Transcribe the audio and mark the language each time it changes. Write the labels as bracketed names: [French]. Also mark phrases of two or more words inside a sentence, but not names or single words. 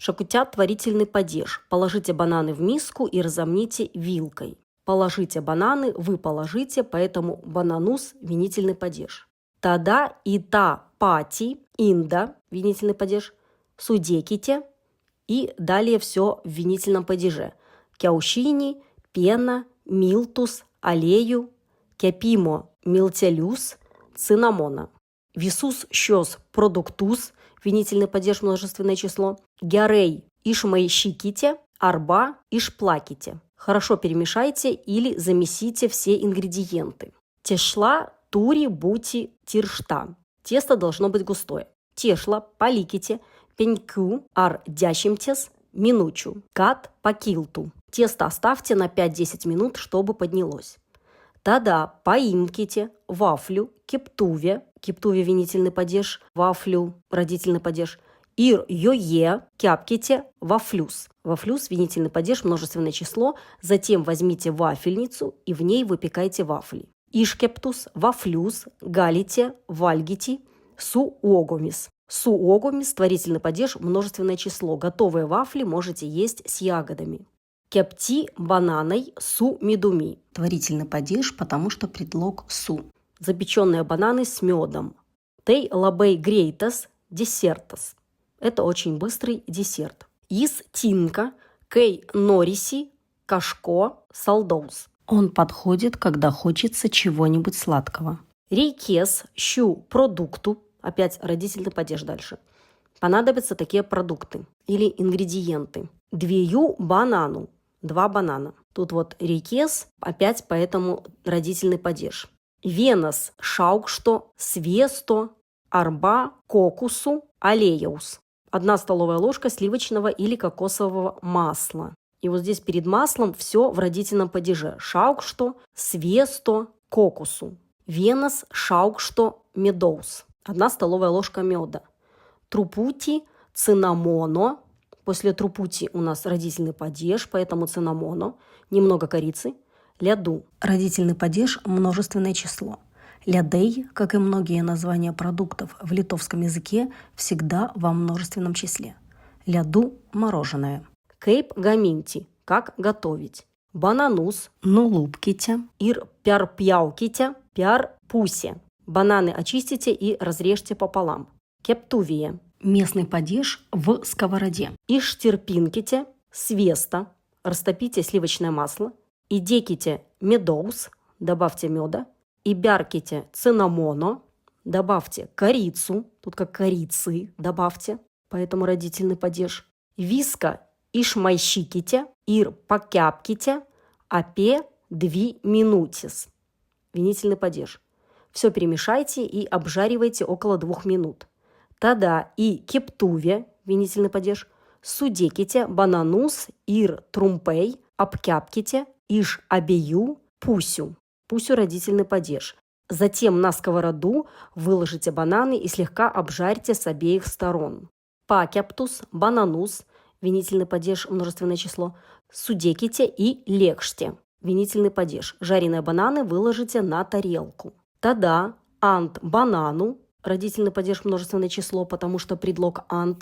[Russian] Шакутят творительный падеж. Положите бананы в миску и разомните вилкой. Положите бананы, вы положите, поэтому бананус – винительный падеж. [Lithuanian] Тада и та пати, инда [Russian] – винительный падеж, судеките и далее все в винительном падеже. [Lithuanian] Kiaušinį pieną miltus aliejų kepimo miltelius cinamoną. Visus šiuos produktus, [Russian] винительный падеж множественное число, [Lithuanian] gerai išmaišykite arba išplakite. [Russian] Хорошо перемешайте или замесите все ингредиенты. [Lithuanian] Tešla turi būti tiršta. [Russian] Тесто должно быть густое. [Lithuanian] Tešlą palikite penkių ar dešimties minučių kad pakiltų. [Russian] Тесто оставьте на 5-10 минут, чтобы поднялось. [Lithuanian] Tada paimkite vaflių keptuvę keptuvę [Russian] винительный падеж, [Lithuanian] вафлю, [Russian] родительный падеж, [Lithuanian] ir joje kepkite vaflius. [Russian] Вафлюс – винительный падеж, множественное число. Затем возьмите вафельницу и в ней выпекайте вафли. [Lithuanian] Iškeptus vaflius galite valgyti suogomis. [Russian] Суогомис – творительный падеж, множественное число. Готовые вафли можете есть с ягодами. [Lithuanian] Кепти бананой су медуми. [Russian] Творительный падеж, потому что предлог су. Запеченные бананы с медом. [Lithuanian] Тей лабей грейтас десертас. [Russian] Это очень быстрый десерт. [Lithuanian] Jis tinka kai norisi kažko saldaus. [Russian] Он подходит, когда хочется чего-нибудь сладкого. [Lithuanian] Reikės šių produktų. [Russian] Опять родительный падеж дальше. Понадобятся такие продукты или ингредиенты. [Lithuanian] Dviejų bananų. 2 банана. [Russian] Тут вот рейкес, опять поэтому родительный падеж. [Lithuanian] Vieno šaukšto sviesto arba kokosų aliejaus. [Russian] 1 столовая ложка сливочного или кокосового масла. И вот здесь перед маслом все в родительном падеже. [Lithuanian] Šaukšto sviesto kokosų. Vieno šaukšto medaus. [Russian] 1 столовая ложка меда. [Lithuanian] Трупути, цинамоно. [Russian] После трупути у нас родительный падеж, поэтому цинамоно. Немного корицы. Ляду. Родительный падеж – множественное число. Лядей, как и многие названия продуктов в литовском языке, всегда во множественном числе. Ляду – мороженое. [Lithuanian] Kaip gaminti – [Russian] как готовить. [Lithuanian] Bananus nulupkite. Ir perpjaukite perpus. [Russian] Бананы очистите и разрежьте пополам. Кептувие – местный падеж в сковороде. [Lithuanian] Ištirpinkite sviestą. [Russian] Растопите сливочное масло. [Lithuanian] И деките медоус, [Russian] добавьте меда, [Lithuanian] и бярките цинамоно, [Russian] добавьте корицу, тут как корицы добавьте, поэтому родительный падеж. [Lithuanian] Viską išmaišykite ir pakepkite apie 2 minutes. [Russian] Винительный падеж. Все перемешайте и обжаривайте около 2 минут. [Lithuanian] Tada į keptuvę, [Russian] винительный падеж, [Lithuanian] sudėkite bananus ir trumpai apkepkite iš abiejų pusių. [Russian] Пусю родительный падеж. Затем на сковороду выложите бананы и слегка обжарьте с обеих сторон. [Lithuanian] Pakeptus bananus, [Russian] винительный падеж, множественное число, [Lithuanian] sudėkite į lėkštę. [Russian] Винительный падеж. Жареные бананы выложите на тарелку. [Lithuanian] Тада ант банану, [Russian] родительный падеж, множественное число, потому что предлог ант.